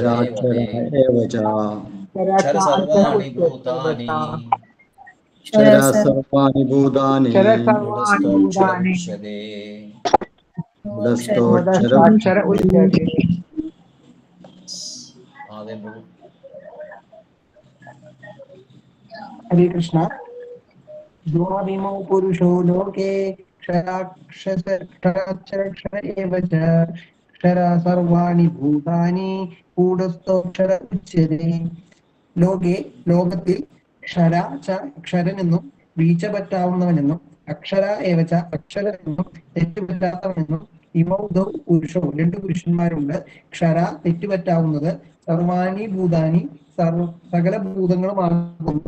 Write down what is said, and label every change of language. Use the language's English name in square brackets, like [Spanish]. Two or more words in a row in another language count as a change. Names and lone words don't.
[Sanskrit] ക്ഷരാക്ഷര ഏവ ച ക്ഷര സർവാണി ഭൂതാനി ക്ഷര സർവാണി ഭൂതാനി കൂടസ്ഥോക്ഷര ഉച്യതേ കൂടസ്ഥോക്ഷര ഉച്യതേ. [Malayalam] ആദ്യം പോകും. [Sanskrit] हरे कृष्णा. द्वाविमो पुरुषो लोके क्षराक्षर एव च क्षरा सर्वाणि भूतानि കൂടസ്ഥോക്ഷര ഉച്യതേ. [Malayalam] ലോകത്തിൽ [Sanskrit] ക്ഷര ച [Malayalam] അക്ഷരനെന്നും വീഴ്ച പറ്റാവുന്നവനെന്നും [Sanskrit] അക്ഷര ഏവച [Malayalam] അക്ഷരനെന്നും തെറ്റുപറ്റാത്തവനെന്നും [Sanskrit] ഇമൗദൗ പുരുഷോ [Malayalam] 2 പുരുഷന്മാരുണ്ട്. ക്ഷര തെറ്റുപറ്റാവുന്നത്, [Sanskrit] സർവാണി ഭൂതാനി [Malayalam] സകല ഭൂതങ്ങളുമാകുന്നു.